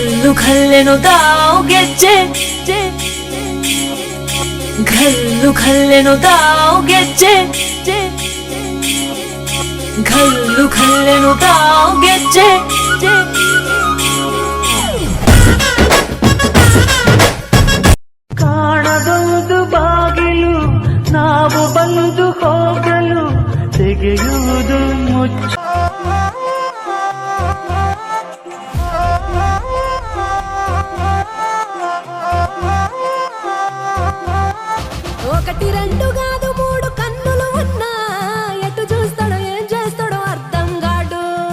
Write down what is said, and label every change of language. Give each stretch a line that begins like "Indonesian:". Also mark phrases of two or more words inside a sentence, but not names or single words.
Kannada: ಘಲ್ಲೆನು ತಾವು ಗೆಜ್ಜೆ ಘಲ್ಲೆನು ತಾವು ಗೆಜ್ಜೆ ಘಲ್ಲೆನು ತಾವು ಗೆಜ್ಜೆ ಕಾಣದೊಂದು ಬಾಗಿಲು ನಾವು ಬಂದು ಹೋಗಲು ತೆಗೆಯುವುದು ಮುಚ್ಚ
Telugu: ఒకటి రెండు కాదు మూడు కన్నులు ఉన్నా ఎటు చూస్తాడో ఏం చేస్తాడో అర్థం కాడు